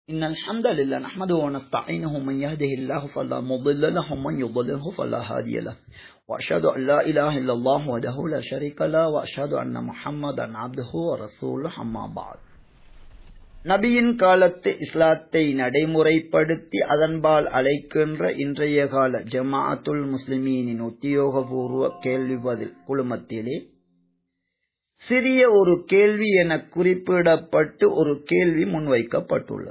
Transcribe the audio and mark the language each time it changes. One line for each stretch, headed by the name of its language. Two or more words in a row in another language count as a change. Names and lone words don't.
Arabic: إن الحمد لله نحمده ونستعينه من يهده الله فلا مضل له ومن يضلله فلا هادي له وأشهد أن لا إله إلا الله وحده لا شريك له وأشهد أن محمدا عبده ورسوله أما بعد
Tamil: நபியின் காலத்து இஸ்லாத்தை நடைமுறைப்படுத்தி அதன்பால் அழைக்கின்ற இன்றைய கால ஜமாஅத்துல் முஸ்லிமீனின் உத்தியோகபூர்வ கேள்வி பதில் குழுமத்திலே சிறிய ஒரு கேள்வி என குறிப்பிடப்பட்டு ஒரு கேள்வி முன்வைக்கப்பட்டுள்ளது.